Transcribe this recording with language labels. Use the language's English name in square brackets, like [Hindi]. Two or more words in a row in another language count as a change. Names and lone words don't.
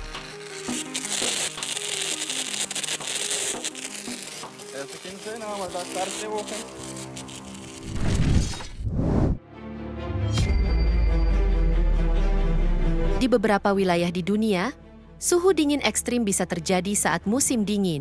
[Portuguese] Essa aqui não sei não, mas dá cara de ser oca, hein? [Indonesian] Di beberapa wilayah di dunia, suhu dingin ekstrim bisa terjadi saat musim dingin.